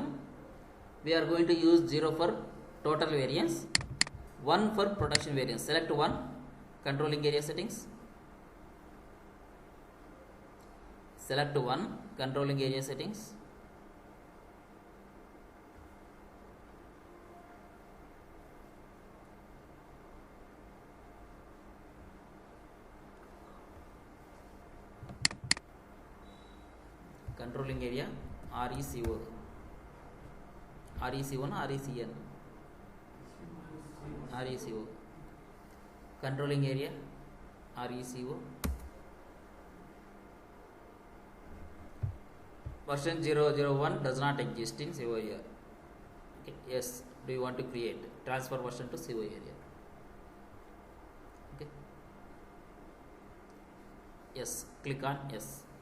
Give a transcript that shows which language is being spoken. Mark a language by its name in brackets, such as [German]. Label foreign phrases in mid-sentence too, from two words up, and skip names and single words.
[English] We are going to use 0 for total variance, 1 for production variance. Select 1, controlling area settings. Select 1, controlling area settings. Controlling area RECO, REC1, RECN, RECO. Controlling area RECO. Version 001 does not exist in CO area. Okay. Yes, do you want to create transfer version to CO area? Okay. Yes, click on yes.